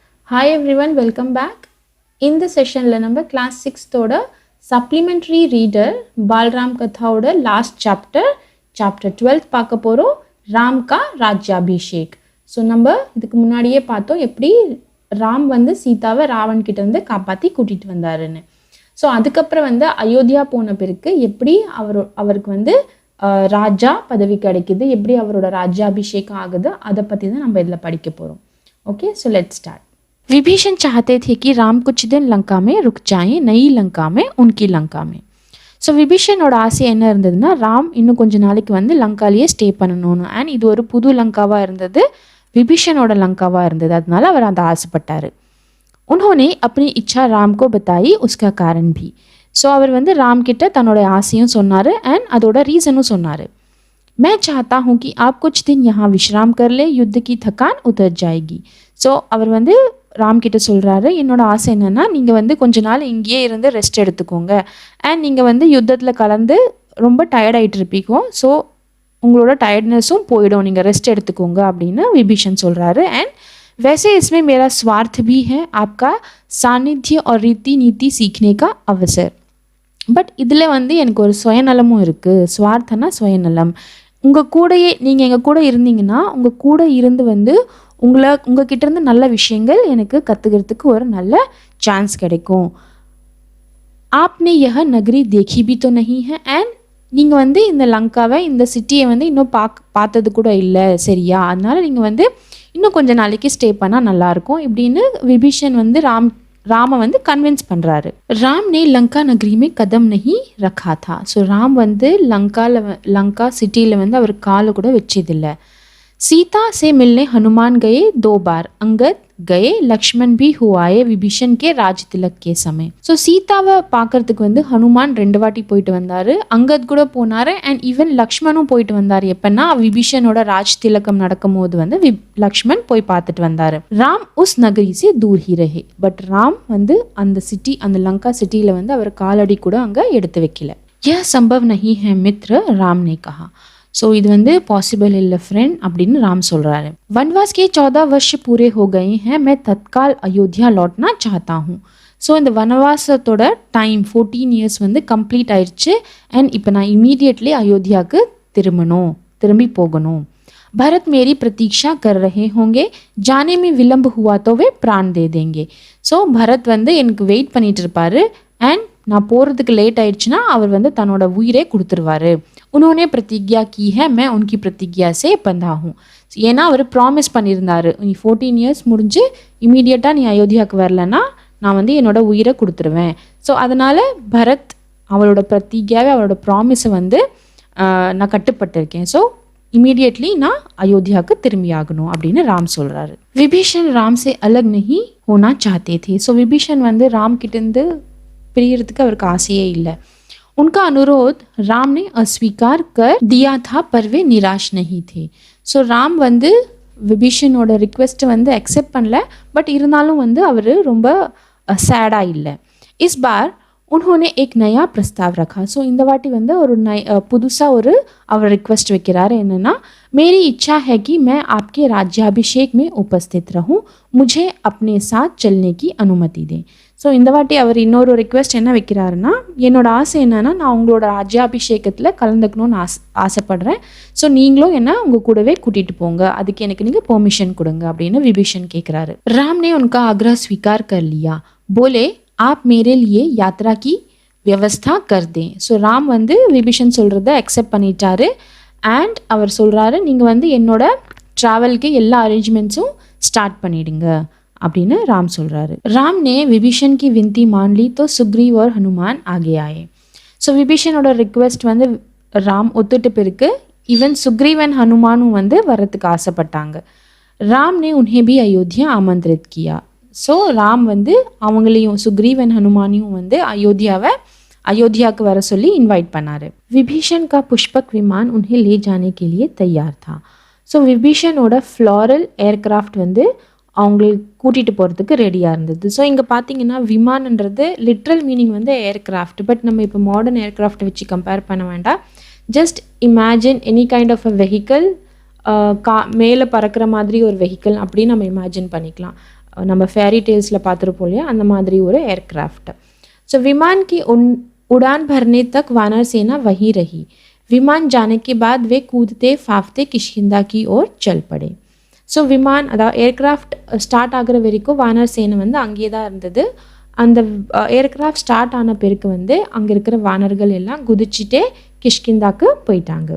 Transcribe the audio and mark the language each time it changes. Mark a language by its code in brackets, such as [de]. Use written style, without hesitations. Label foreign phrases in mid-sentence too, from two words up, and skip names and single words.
[en] Hi everyone, welcome back. [ta] இந்த செஷனில் நம்ம [en] class 6th supplementary reader [ta] பால்ராம் கதாவோட [en] last chapter 12 [ta] பார்க்க போகிறோம். [hi] राम का राज्याभिषेक. [ta] ஸோ நம்ம இதுக்கு முன்னாடியே பார்த்தோம் எப்படி ராம் வந்து சீதாவை ராவன் கிட்ட இருந்து காப்பாற்றி கூட்டிகிட்டு வந்தாருன்னு. ஸோ அதுக்கப்புறம் வந்து அயோத்தியா போன பிறகு எப்படி அவருக்கு வந்து ராஜா பதவி கிடைக்குது, எப்படி அவரோட ராஜ்யாபிஷேகம் ஆகுது, அதை பற்றி தான் நம்ம இதில் படிக்க போகிறோம். [en] okay, so let's start. [hi] विभीषण चाहते थे कि राम कुछ दिन लंका में रुक जाएं, नई लंका में, उनकी लंका में. [ta] ஸோ விபீஷனோட ஆசை என்ன இருந்ததுன்னா, ராம் இன்னும் கொஞ்ச நாளைக்கு வந்து லங்காலேயே ஸ்டே பண்ணணும்னு. அண்ட் இது ஒரு புது லங்காவாக இருந்தது, விபீஷனோட லங்காவாக இருந்தது. அதனால அவர் அந்த ஆசைப்பட்டார். [hi] उन्होंने अपनी इच्छा राम को बताई, उसका कारण भी. [ta] ஸோ அவர் வந்து ராம் கிட்ட தன்னோட ஆசையும் சொன்னார் அண்ட் அதோட ரீசனும் சொன்னார். [hi] मैं चाहता हूँ कि आप कुछ दिन यहाँ विश्राम कर ले, युद्ध की थकान उतर जाएगी. [ta] ஸோ அவர் வந்து ராம் கிட்ட சொல்கிறாரு, என்னோட ஆசை என்னென்னா நீங்கள் வந்து கொஞ்ச நாள் இங்கேயே இருந்து ரெஸ்ட் எடுத்துக்கோங்க அண்ட் நீங்கள் வந்து யுத்தத்தில் கலந்து ரொம்ப டயர்டாகிட்டு இருப்பீங்க. ஸோ உங்களோட டயர்ட்னஸும் போயிடும், நீங்கள் ரெஸ்ட் எடுத்துக்கோங்க அப்படின்னு விபீஷன் சொல்கிறாரு. [hi] அண்ட் वैसे इसमें मेरा स्वार्थ भी है, आपका सानिध्य और रीति नीति सीखने का अवसर. [ta] பட் இதில் வந்து எனக்கு ஒரு சுயநலமும் இருக்குது. ஸ்வார்த்தனா சுயநலம். உங்கள் கூடயே நீங்கள் எங்கள் கூட இருந்தீங்கன்னா உங்கள் கூட இருந்து வந்து உங்ககிட்ட இருந்து நல்ல விஷயங்கள் எனக்கு கற்றுக்கிறதுக்கு ஒரு நல்ல சான்ஸ் கிடைக்கும். [hi] आपने यह नगरी देखी भी तो नहीं है, [ta] அண்ட் நீங்கள் வந்து இந்த லங்காவை, இந்த சிட்டியை வந்து இன்னும் பார்த்தது கூட இல்லை, சரியா? அதனால நீங்கள் வந்து இன்னும் கொஞ்சம் நாளைக்கு ஸ்டே பண்ணால் நல்லாயிருக்கும் இப்படின்னு விபீஷன் வந்து ராம வந்து கன்வின்ஸ் பண்ணுறாரு. [hi] राम ने लंका नगरी में कदम नहीं रखा था. [ta] ஸோ ராம் வந்து லங்கா சிட்டியில் வந்து அவர் காலை கூட வச்சதில்லை. [hi] सीता से मिलने हनुमान गए 2 बार, अंगद गए, लक्ष्मण भी हुआए विभीषण के राज तिलक के समय. [ta] ஸோ சீதாவை பார்க்கறதுக்கு வந்து ஹனுமான் 2 வாட்டி போயிட்டு வந்தார், அங்கத் கூட போனார் [en] and even [ta] லக்ஷ்மணும் போயிட்டு வந்தார். எப்பன்னா விபீஷனோட ராஜ் திலக்கம் நடக்கும் போது வந்து லக்ஷ்மன் போய் பார்த்துட்டு வந்தார். [hi] राम उस नगरी से दूर ही रहे. [ta] பட் ராம் வந்து அந்த சிட்டி, அந்த லங்கா சிட்டியில் வந்து அவர் காலடி கூட அங்கே எடுத்து வைக்கல. [hi] यह संभव नहीं है मित्र, राम ने कहा. [ta] ஸோ இது வந்து பாசிபிள் இல்லை ஃப்ரெண்ட் அப்படின்னு ராம் சொல்கிறாரு. [hi] वनवास के 14 वर्ष पूरे हो गए हैं, मैं तत्काल अयोध्या लौटना चाहता हूँ. [ta] ஸோ இந்த வனவாசத்தோட டைம் 14 years வந்து கம்ப்ளீட் ஆயிடுச்சு அண்ட் இப்போ நான் இமீடியட்லி அயோத்தியாவுக்கு திரும்பி போகணும். [hi] भरत मेरी प्रतीक्षा कर रहे होंगे, जाने में विलम्ब हुआ तो वे प्राण दे देंगे. [ta] ஸோ பரத் வந்து எனக்கு வெயிட் பண்ணிட்டு இருப்பாரு அண்ட் நான் போகிறதுக்கு லேட் ஆயிடுச்சுன்னா அவர் வந்து தன்னோட உயிரே கொடுத்துருவாரு. उन्होंने प्रतिज्ञा की है, मैं उनकी प्रतिज्ञा से बंधा हूँ. ஏன்னா அவர் ப்ராமிஸ் பண்ணியிருந்தாரு, நீ 14 years முடிஞ்சு இமீடியட்டாக நீ அயோத்தியாவுக்கு வரலன்னா நான் வந்து என்னோட உயிரை கொடுத்துருவேன். ஸோ அதனால் பரத் அவளோட பிரதிஜாவே, அவளோட ப்ராமிஸை வந்து நான் கட்டுப்பட்டிருக்கேன். ஸோ இமீடியட்லி நான் அயோத்தியாவுக்கு திரும்பி ஆகணும் அப்படின்னு ராம் சொல்கிறாரு. [hi] विभीषण राम से अलग नहीं होना चाहते थे. [ta] ஸோ விபீஷன் வந்து ராம் கிட்டேருந்து பிரியறதுக்கு அவருக்கு ஆசையே இல்லை. [hi] उनका अनुरोध राम ने अस्वीकार कर दिया था, पर वे निराश नहीं थे. [ta] ஸோ ராம் வந்து விபீஷனோட ரிக்வெஸ்ட்டை வந்து அக்செப்ட் பண்ணல, பட் இருந்தாலும் வந்து அவர் ரொம்ப சேடாக இல்லை. [hi] इस बार उन्होंने एक नया प्रस्ताव रखा. [ta] ஸோ இந்த வாட்டி வந்து ஒரு புதுசாக அவர் ரிக்வெஸ்ட் வைக்கிறாரு. என்னென்னா, [hi] मेरी इच्छा है कि मैं आपके राज्याभिषेक में उपस्थित रहूं, मुझे अपने साथ चलने की अनुमति दें. [ta] ஸோ இந்த வாட்டி அவர் இன்னொரு ரிக்வெஸ்ட் என்ன வைக்கிறாருன்னா, என்னோட ஆசை என்னன்னா நான் உங்களோட ராஜ்யாபிஷேகத்தில் கலந்துக்கணும்னு ஆசைப்படுறேன். ஸோ நீங்களும் என்ன உங்கள் கூடவே கூட்டிகிட்டு போங்க, அதுக்கு எனக்கு நீங்கள் பெர்மிஷன் கொடுங்க அப்படின்னு விபீஷன் கேட்குறாரு. [hi] ராம் ने उनका आग्रह स्वीकार कर लिया, बोले आप मेरे लिए यात्रा की व्यवस्था कर दें. [ta] ஸோ ராம் வந்து விபீஷன் சொல்கிறத அக்செப்ட் பண்ணிட்டாரு அண்ட் அவர் சொல்கிறாரு, நீங்கள் வந்து என்னோட ட்ராவலுக்கு எல்லா அரேஞ்ச்மெண்ட்ஸும் ஸ்டார்ட் பண்ணிடுங்க அப்படின்னு ராம் சொல்கிறாரு. [hi] ராம் ने विभीषण की विनती मान ली तो सुग्रीव और हनुमान आगे आए. [ta] ஸோ விபீஷனோட ரிக்வெஸ்ட் வந்து ராம் ஒத்துட்டு பிறகு ஈவன் சுக்ரீவன் ஹனுமானும் வந்து வரத்துக்கு ஆசைப்பட்டாங்க. [hi] ராம் ने उन्हें भी अयोध्या आमंत्रित किया. [ta] ஸோ ராம் வந்து அவங்களையும் சுக்ரீவன் ஹனுமானையும் வந்து अयोध्याவுக்கு வர சொல்லி இன்வைட் பண்ணார். [hi] விபீஷன் का पुष्पक विमान उन्हें ले जाने के लिए तैयार था. [ta] ஸோ விபீஷனோட [en] floral aircraft [ta] வந்து அவங்களுக்கு கூட்டிகிட்டு போகிறதுக்கு ரெடியாக இருந்தது. ஸோ இங்கே பார்த்தீங்கன்னா விமானன்றது [en] literal meaning [ta] வந்து ஏர்க்ராஃப்ட், பட் நம்ம இப்போ [en] modern aircraft [ta] வச்சு கம்பேர் பண்ண வேண்டாம். [en] just imagine any kind of a vehicle, [ta] மேலே பறக்கிற மாதிரி ஒரு வெஹிக்கிள் அப்படின்னு நம்ம இமேஜின் பண்ணிக்கலாம். நம்ம [en] fairy tales [ta] பார்த்துருப்போம் இல்லையா, அந்த மாதிரி ஒரு ஏர்க்ராஃப்ட். [hi] ஸோ விமான் की उड़ान भरने तक वानर सेना वहीं रही. विमान जाने के बाद वे कूदते फाफते किष्किंधा की ओर चल पड़े. [ta] ஸோ விமான் அதாவது [en] aircraft start [ta] ஆகிற வரைக்கும் வானர் சேனை வந்து அங்கேயே தான் இருந்தது. அந்த [en] aircraft start [ta] ஆன பிறகு வந்து அங்கே இருக்கிற வானர்கள் எல்லாம் குதிச்சுட்டே किष्किंधा போயிட்டாங்க.